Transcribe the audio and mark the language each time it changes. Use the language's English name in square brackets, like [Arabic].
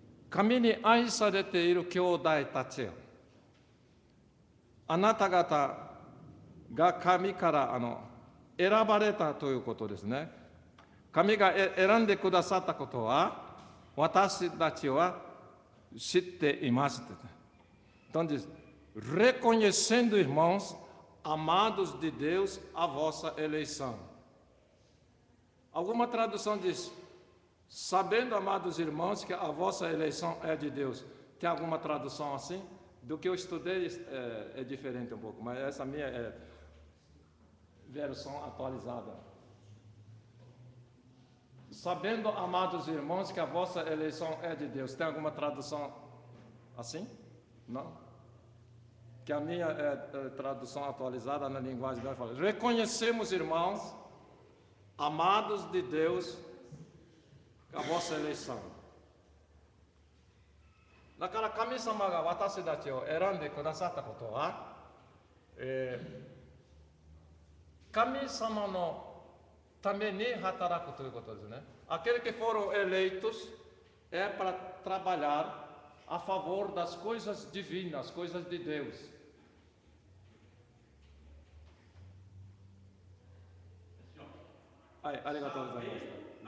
[Japanese] Kami ni 愛されている兄弟たちよ。あなた方が神から選ばれたということですね。神が選んでくださったことは私たちは知っています。 [Portuguese] Então diz, reconhecendo, irmãos, amados de Deus, a vossa eleição. Alguma tradução diz, sabendo, amados irmãos, que a vossa eleição é de Deus. Tem alguma tradução assim? Do que eu estudei é diferente um pouco, mas essa minha é versão atualizada. Sabendo, amados irmãos, que a vossa eleição é de Deus. Tem alguma tradução assim? Não? Que a minha tradução atualizada na linguagem dela fala: reconhecemos, irmãos, amados de Deus, a vossa eleição. [Japanese] だから神様が私たちを選んでくださったことは、神様のために働くということですね。 [Portuguese] Aqueles que foram eleitos é para trabalhar a favor das coisas divinas, coisas de Deus. [Japanese] Ai, arigatou gozaimashita.